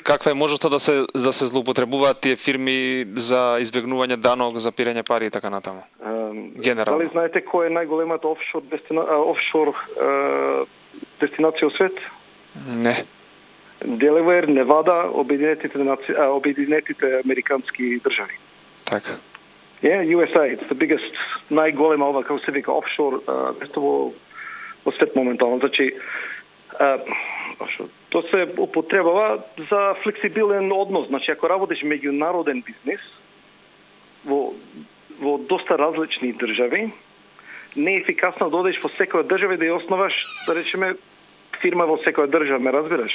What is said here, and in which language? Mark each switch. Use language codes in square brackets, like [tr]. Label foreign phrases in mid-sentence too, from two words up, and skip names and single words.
[mk] Каква е можноста да се злоупотребуваат тие фирми за избегнување данок, за пирење пари и така натаму? Генерално. Дали знаете кој е најголемата офшор дестинација во свет? Не. Делавер, Невада, Обединетите американски држави. Така. [en] USA, it's the biggest, [mk] најголема ова, како се вика, офшор место во свет моментално. Значи, тоа се употребава за флексибилен однос. Значи, ако работиш меѓународен бизнес во доста различни држави, не е ефикасно да одиш во секоја држава и да ја основаш, да речеме, фирма во секоја држава, ме разбираш?